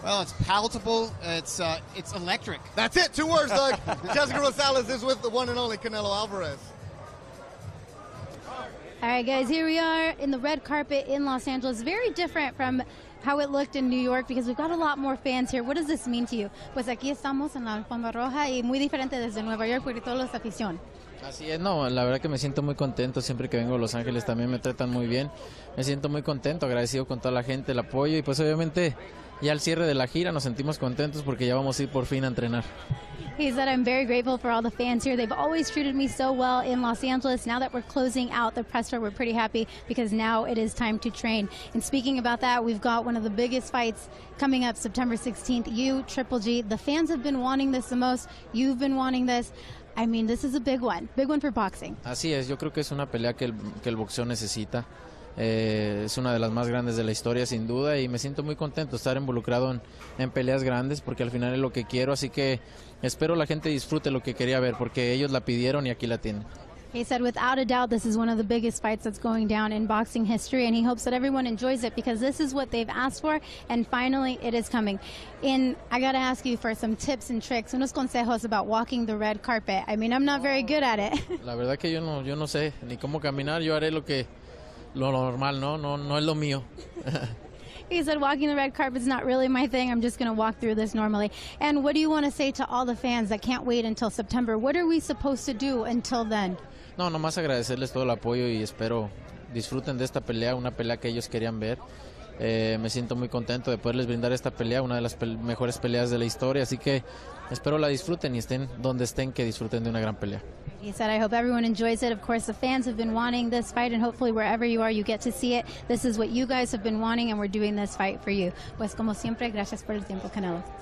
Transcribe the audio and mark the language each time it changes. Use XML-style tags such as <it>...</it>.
<en>Well, it's palatable. It's electric. That's it. 2 words, Doug. Jessica Rosales is with the one and only Canelo Alvarez. All right, guys, here we are in the red carpet in Los Angeles. Very different from how it looked in New York because we've got a lot more fans here. What does this mean to you?</en> <es>Pues aquí estamos en la alfombra roja y muy diferente desde Nueva York porque todos los afición. Así es, no, la verdad que me siento muy contento, siempre que vengo a Los Ángeles también me tratan muy bien, me siento muy contento, agradecido con toda la gente, el apoyo y pues obviamente ya al cierre de la gira nos sentimos contentos porque ya vamos a ir por fin a entrenar.</es> <en>He said, I'm very grateful for all the fans here. They've always treated me so well in Los Angeles. Now that we're closing out the press tour, we're pretty happy because now it is time to train. And speaking about that, we've got one of the biggest fights coming up September 16th. You, Triple G, the fans have been wanting this the most. You've been wanting this. I mean, this is a big one for boxing.</en> <es>Así es, yo creo que es una pelea que el boxeo necesita. Es una de las más grandes de la historia sin duda y me siento muy contento de estar involucrado en peleas grandes porque al final es lo que quiero, así que espero la gente disfrute lo que quería ver porque ellos la pidieron y aquí la tienen.</es> <en>He said, without a doubt, this is one of the biggest fights that's going down in boxing history, and he hopes that everyone enjoys it because this is what they've asked for, and finally it is coming. I got to ask you for some tips and tricks,</en> <es>unos consejos</es> <en>about walking the red carpet. I mean, I'm not very good at it.</en> <es>La verdad que yo no sé ni cómo caminar, yo haré lo normal, no es lo mío.</es> <en>He said walking the red carpet is not really my thing. I'm just going to walk through this normally. And what do you want to say to all the fans that can't wait until September? What are we supposed to do until then?</en> <es>No, nomás agradecerles todo el apoyo y espero disfruten de esta pelea, una pelea que ellos querían ver. Me siento muy contento de poderles brindar esta pelea, una de las mejores peleas de la historia, así que espero la disfruten y estén donde estén, que disfruten de una gran pelea.</es> <en>He said, I hope everyone enjoys it. Of course, the fans have been wanting this fight, and hopefully wherever you are, you get to see it. This is what you guys have been wanting, and we're doing this fight for you.</en> <es>Pues como siempre, gracias por el tiempo, Canelo.</es>